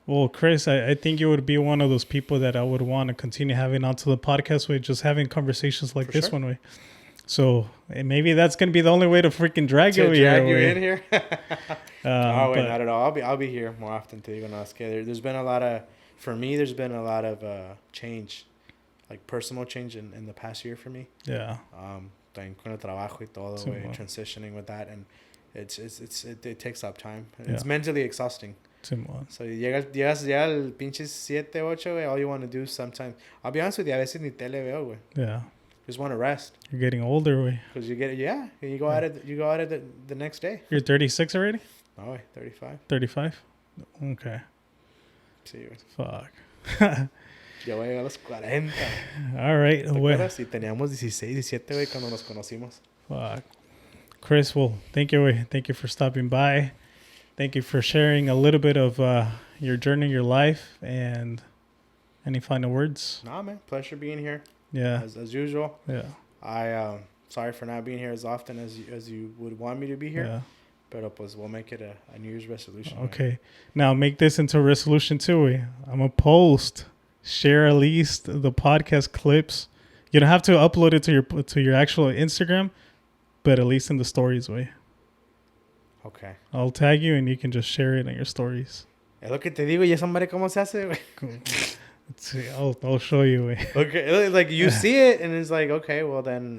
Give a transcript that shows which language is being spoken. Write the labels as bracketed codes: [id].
[en] Well, Chris, I think you would be one of those people that I would want to continue having onto the podcast with, just having conversations like this one way. So maybe that's going to be the only way to freaking drag you in here. Oh, wait, not at all. I'll be here more often. [es] Te digo, no, es que [en] there's been a lot of, for me, there's been a lot of change, like personal change in the past year for me. Yeah. [es] También con el trabajo y todo, [en] transitioning with that, and it takes up time. It's mentally exhausting. So [es] llegas ya al pinche [en] 7, 8, güey, all you want to do sometimes. I'll be honest with you, [es] a veces ni tele veo, güey. [en] Yeah. Just want to rest. You're getting older, güey. Because you go at it the next day. You're 36 already? No, 35. 35? Okay. [es] Sí, güey. [en] Fuck. [es] Ya voy a llegar a los 40. [en] All right. [es] ¿Te acuerdas? Si teníamos 16, 17, güey, cuando nos conocimos. [en] Fuck. Chris, well, thank you, güey. Thank you for stopping by. Thank you for sharing a little bit of your journey, your life, and any final words? Nah, man. Pleasure being here. Yeah. As usual. Yeah. I sorry for not being here as often as you would want me to be here. Yeah. [es] Pero pues [en] we'll make it a New Year's resolution. Okay. Right? Now make this into a resolution too. I'm gonna post, share at least the podcast clips. You don't have to upload it to your actual Instagram, but at least in the stories way. Okay. I'll tag you and you can just share it in your stories. [es] Es lo que te digo, y esa madre cómo se hace, güey. [en] Let's see. I'll show you, güey. Okay, like you see it and it's like, okay, well then.